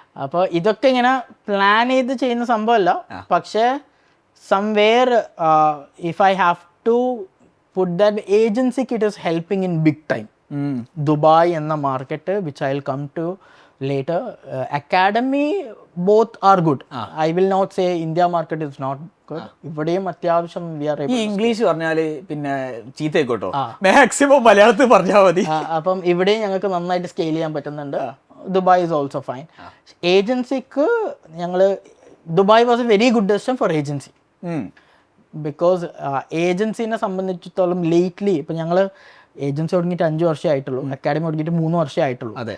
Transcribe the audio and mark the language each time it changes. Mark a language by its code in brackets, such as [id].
[ml] അപ്പോൾ ഇതൊക്കെ ഇങ്ങനെ പ്ലാൻ ചെയ്ത് ചെയ്യുന്ന സംഭവമല്ല. [en] പക്ഷേ somewhere if I have to put that ഏജൻസിക്ക് it is helping in big time. [ml] Dubai എന്ന market [en] Which I will come to later. Academy both are good. I will not say India market is not good. [ml] ഇവിടെയും അത്യാവശ്യം ഈ English പറഞ്ഞാല് പിന്നെ ചീത്തയായിക്കോട്ടോ, maximum മലയാളത്തിൽ പറഞ്ഞാൽ മതി. അപ്പം ഇവിടെയും ഞങ്ങൾക്ക് നന്നായിട്ട് സ്കെയിൽ ചെയ്യാൻ പറ്റുന്നുണ്ട്. [en] Dubai is also fine. [ml] ഏജൻസിക്ക് ഞങ്ങൾ [en] Dubai was a very good decision for agency. [ml] Because ഏജൻസിനെ സംബന്ധിച്ചിടത്തോളം ലേറ്റ്ലി ഇപ്പം ഞങ്ങൾ ഏജൻസി തുടങ്ങിയിട്ട് 5 വർഷമേ ആയിട്ടുള്ളൂ, അക്കാഡമി തുടങ്ങിയിട്ട് 3 വർഷമേ ആയിട്ടുള്ളൂ.